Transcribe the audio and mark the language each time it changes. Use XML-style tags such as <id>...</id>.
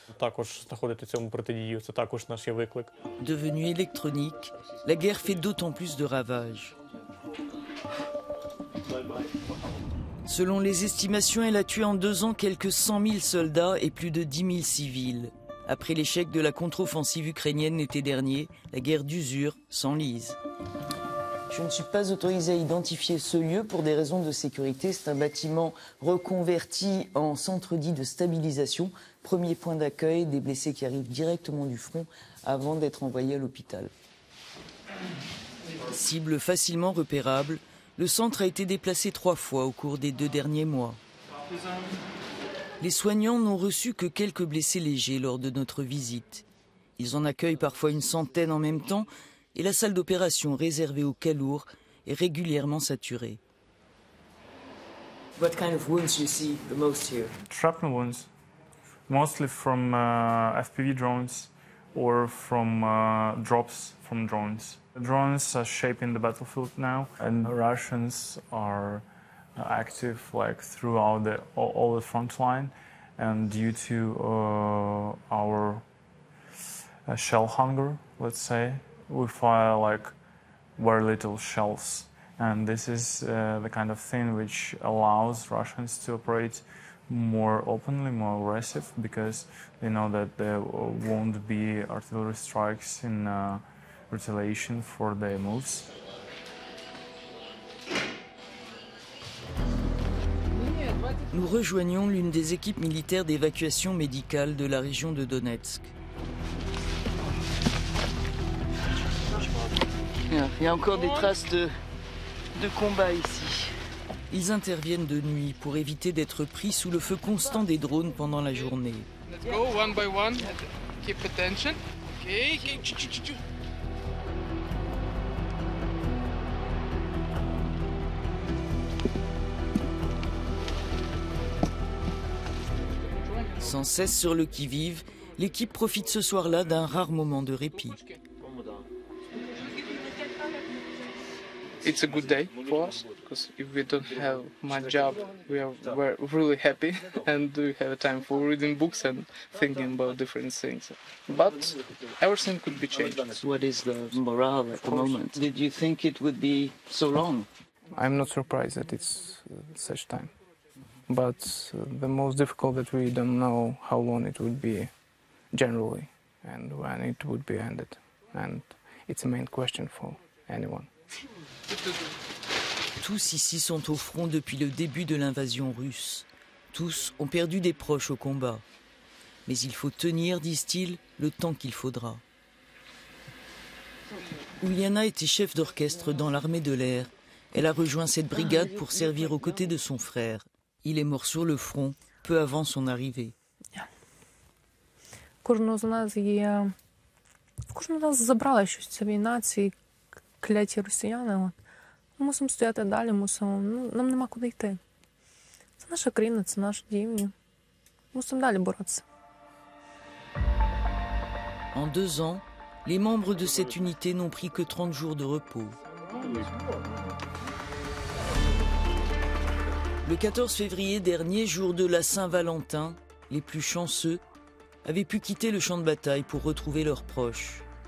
<uk>Також знаходити цьому протидію, це також наш є виклик.</uk> <fr>Devenue électronique, la guerre fait d'autant plus de ravages. Selon les estimations, elle a tué en 2 ans quelques 100 000 soldats et plus de 10 000 civils. Après l'échec de la contre-offensive ukrainienne l'été dernier, la guerre d'usure s'enlise. Je ne suis pas autorisé à identifier ce lieu pour des raisons de sécurité. C'est un bâtiment reconverti en centre dit de stabilisation. Premier point d'accueil des blessés qui arrivent directement du front avant d'être envoyés à l'hôpital. Cible facilement repérable, le centre a été déplacé 3 fois au cours des 2 derniers mois. Les soignants n'ont reçu que quelques blessés légers lors de notre visite. Ils en accueillent parfois une centaine en même temps, et la salle d'opération réservée aux cas lourds est régulièrement saturée.</fr> <en>What kind of wounds do you see the most here? Shrapnel wounds, mostly from FPV drones or from drops from drones. The drones are shaping the battlefield now, and the Russians are active like throughout all the front line, and due to our shell hunger, let's say, we fire like very little shells. And this is the kind of thing which allows Russians to operate more openly, more aggressive, because they know that there won't be artillery strikes in retaliation for their moves.</en> <fr>Nous rejoignons l'une des équipes militaires d'évacuation médicale de la région de Donetsk. Il y a encore des traces de combat ici. Ils interviennent de nuit pour éviter d'être pris sous le feu constant des drones pendant la journée.</fr> <en>Let's go one by one. Keep attention. Okay.</en> <fr>Sans cesse sur le qui-vive, l'équipe profite ce soir-là d'un rare moment de répit.</fr> <en>It's a good day for us because if we don't have my job, we're really happy and we have time for reading books and thinking about different things. But everything could be changed. What is the morale at the moment? Did you think it would be so long? I'm not surprised that it's such time. But the most difficult that we don't know how long it would be generally and when it would be ended. And it's a main question for anyone.</en> <fr>Tous ici sont au front depuis le début de l'invasion russe. Tous ont perdu des proches au combat. Mais il faut tenir, disent-ils, le temps qu'il faudra. Uliana était chef d'orchestre dans l'armée de l'air. Elle a rejoint cette brigade pour servir aux côtés de son frère. Il est mort sur le front peu avant son arrivée.</fr> <uk>Кожного з нас забрала щось ця війна, ці кляті росіяни. Ми мусимо стояти далі, нам нема куди йти. Це наша країна, це наш дім. Мусимо далі боротися.</uk> <fr>En 2 ans, les membres de cette unité n'ont pris que 30 jours de repos. Le 14 février dernier, jour de la Saint-Valentin, les plus chanceux avaient pu quitter le champ de bataille pour retrouver leurs proches.</fr>